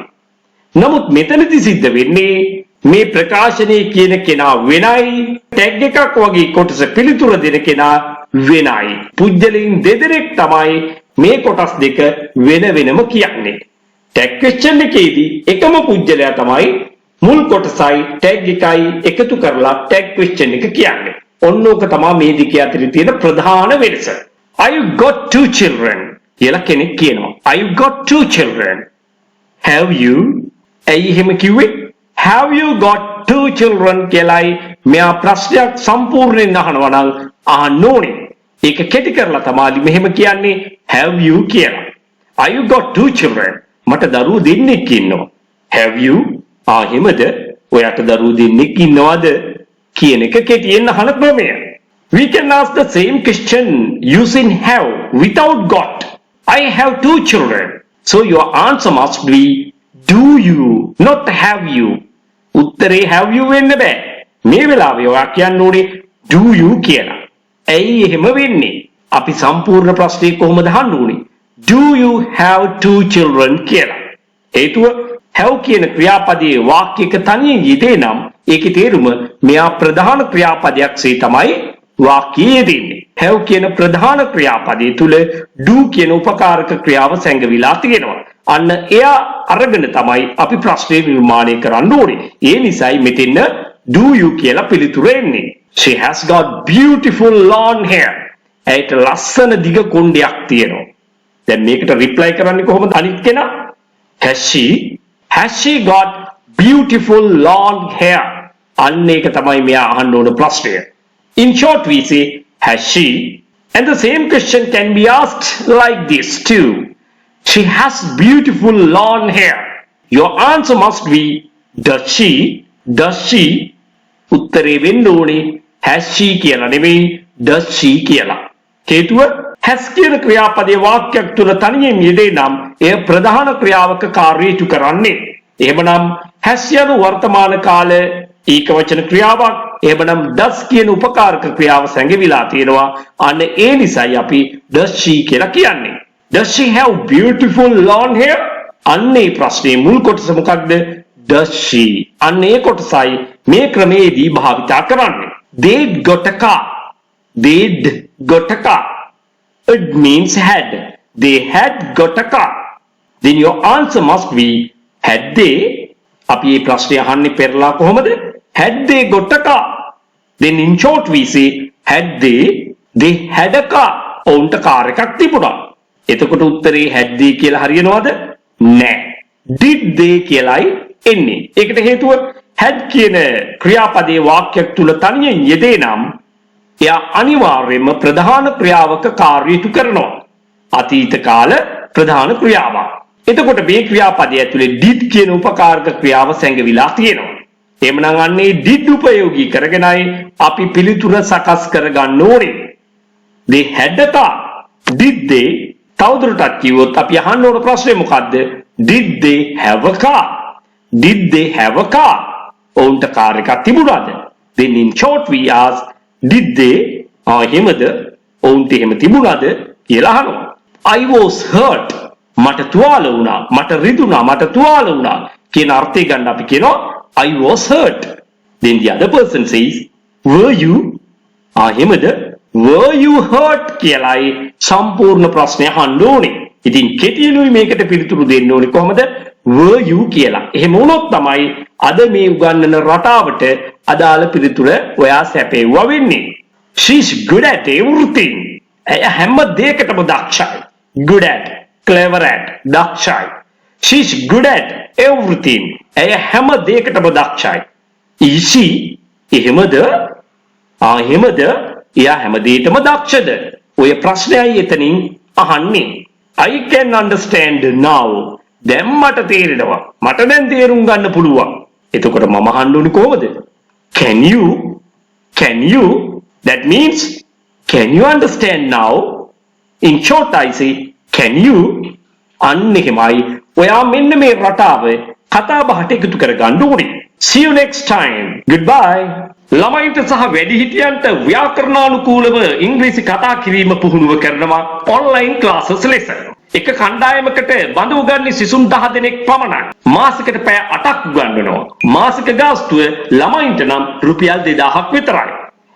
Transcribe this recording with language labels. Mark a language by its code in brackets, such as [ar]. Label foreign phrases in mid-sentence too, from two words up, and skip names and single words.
[si] නමුත් මෙතනදී සිද්ධ වෙන්නේ මේ ප්‍රකාශනයේ කියන කෙනා වෙනයි tag එකක් වගේ කොටස පිළිතුර දෙන කෙනා වෙනයි. පුජ්‍යලින් දෙදෙනෙක් තමයි මේ කොටස් දෙක වෙන වෙනම කියන්නේ. [en] tag question [si] එකේදී එකම පුජ්‍යලයා තමයි මුල් කොටසයි ටැග් එකයි එකතු කරලා [en] tag question [si] එක කියන්නේ. ඔන්න ඕක තමයි මේ දෙක අතර තියෙන ප්‍රධාන වෙනස. [en] I got two children [si] කියලා කෙනෙක් කියනවා. [en] I got two children. Have you? [si] ඇයි එහෙම කිව්වේ? [en] Have you got two children [si] කියලායි මෙයා ප්‍රශ්නයක් සම්පූර්ණයෙන් අහනවා නම් අහන්න ඕනේ. ඒක කෙටි කරලා තමයි මෙහෙම කියන්නේ [en] have you [si] කියලා. [en] I got two children. [si] මට දරුවෝ දෙන්නෙක් ඉන්නවා. [en] Have you? [si] එහෙමද? ඔයාට දරුවෝ දෙන්නෙක් ඉන්නවද? කියන එක කෙටියෙන් අහන ක්‍රමය. [en] We can ask the same question using have without got. I have two children. So your answer must be do you, not have you. [si] උත්තරේ [en] have you [si] වෙන්න බෑ. මේ වෙලාවේ ඔයා කියන්න ඕනේ [en] do you [si] කියලා. ඇයි එහෙම වෙන්නේ? අපි සම්පූර්ණ ප්‍රශ්නේ කොහොමද අහන්න ඕනේ? [en] Do you have two children කියලා. [si] හේතුව have කියන ක්‍රියාපදයේ වාක්‍යයක තනියෙන් යෙදේ නම් ඒකේ තේරුම මෙයා ප්‍රධාන ක්‍රියාපදයක්සේ තමයි වාක්‍යයේ යෙදෙන්නේ. have කියන ප්‍රධාන ක්‍රියාපදයේ තුල do කියන උපකාරක ක්‍රියාව සැඟවිලා තියෙනවා. අන්න එයා අරගෙන තමයි අපි ප්‍රශ්නේ නිර්මාණය කරන්න ඕනේ. ඒ නිසායි මෙතන [en] do you [si] කියලා පිළිතුර එන්නේ. [en] She has got beautiful long hair. [si] ඒට ලස්සන දිග කොණ්ඩයක් තියෙනවා. දැන් මේකට රිප්ලයි කරන්නේ කොහොමද අනිත් කෙනා? [en] Has she got beautiful long hair? [si] අන්න ඒක තමයි මෙයා අහන්න ඕන ප්‍රශ්නය. [en] In short we say has she, and the same question can be asked like this too. She has beautiful long hair. Your answer must be does she? [si] උත්තරේ වෙන්න ඕනේ [en] has she [si] කියලා නෙමෙයි [en] does she [si] කියලා. හේතුව has කියන ක්‍රියාපදයේ වාක්‍යයක් තුල තනියෙන් යෙදේ නම් එය ප්‍රධාන ක්‍රියාවක කාර්යය කරන්නේ. එහෙමනම් has යන වර්තමාන කාල ඒකවචන ක්‍රියාවක්. එහෙමනම් does කියන උපකාරක ක්‍රියාව සැඟවිලා තියෙනවා. අන්න ඒ නිසායි අපි [en] does she [si] කියලා කියන්නේ. [en] Does she have beautiful long hair? [si] අන්නේ ප්‍රශ්නේ මුල් කොටස මොකක්ද? [en] Does she? [si] අන්නේ කොටසයි මේ ක්‍රමයේදී භාවිතා කරන්නේ. [en] They'd got a car. It means had. They had got a car. Then your answer must be had they. [si] අපි මේ ප්‍රශ්නේ අහන්නේ පෙරලා කොහොමද? [en] Had they got a car? Then in short we say had they had a car. [si] ඔවුන්ට කාර් එකක් තිබුණා. එතකොට උත්තරේ [en] had they [si] කියලා හරියනවද? නෑ. [en] Did they [si] කියලායි එන්නේ. ඒකට හේතුව had කියන ක්‍රියාපදයේ වාක්‍යයක් තුල තනියෙන් යෙදේ නම් එයා අනිවාර්යයෙන්ම ප්‍රධාන ක්‍රියාවක කාර්යය කරනවා. අතීත කාල ප්‍රධාන ක්‍රියාවක්. එතකොට මේ ක්‍රියාපදයේ ඇතුලේ did කියන උපකාරක ක්‍රියාව සැඟවිලා තියෙනවා. එහෙමනම් අන්නේ did උපයෝගී කරගෙනයි අපි පිළිතුර සකස් කරගන්න ඕනේ. [en] They had a car. Did they? [si] තවදුරටත් කිව්වොත් අපි අහන්න ඕන ප්‍රශ්නේ මොකද්ද? [en] Did they have a car? Did they have a car? [si] ඔවුන්ට කාර් එකක් තිබුණාද? [en] Then in short we ask did they? [si] එහෙමද? ඔවුන්ට එහෙම තිබුණාද කියලා අහනවා. [en] I was hurt. [si] මට තුවාල වුණා. මට රිදුණා. මට තුවාල වුණා කියන අර්ථය ගන්න අපි කියනවා [en] I was hurt. Then the other person says were you? [si] එහෙමද? [en] Were you hurt [si] කියලායි සම්පූර්ණ ප්‍රශ්නය අහන්න ඕනේ. ඉතින් කෙටියෙන්ුයි මේකට පිළිතුරු දෙන්න ඕනේ කොහමද? [en] were you කියලා. [si] එහෙම වුණොත් තමයි අද මේ උගන්වන රටාවට අදාළ පිළිතුර ඔයා සැපෙවුවා වෙන්නේ. [en] She's good at everything. [si] ඇය හැම දෙයකටම දක්ෂයි. [en] Good at, clever at, දක්ෂයි. She's good at everything. [si] ඇය හැම දෙයකටම දක්ෂයි. [en] Is she? [si] එහෙමද? එහෙමද? එයා හැම දෙයකටම දක්ෂද? ඔය ප්‍රශ්නයයි එතනින් අහන්නේ. [en] I can understand now. [si] දැන් මට තේරෙනවා. මට දැන් තේරුම් ගන්න පුළුවන්. එතකොට මම අහන්න ඕනේ කොහොමද? [en] Can you? That means can you understand now? In short I say can you? [si] අන්න එහෙමයි. ඔයා මෙන්න මේ රටාව කතා බහට එකතු කරගන්න ඕනේ. See you next time. Goodbye. ළමයින්ට සහ වැඩිහිටියන්ට ව්‍යාකරණානුකූලව ඉංග්‍රීසි කතා කිරීම පුහුණුව කරනවා [en] online classes [si] ලෙස. එක කණ්ඩායමකට බඳු උගන්වන්නේ සිසුන් 10 දෙනෙක් පමණයි. මාසෙකට පැය 8ක් උගන්වනවා. මාසික ගාස්තුව ළමයින්ට නම් රුපියල් 2000ක් විතරයි.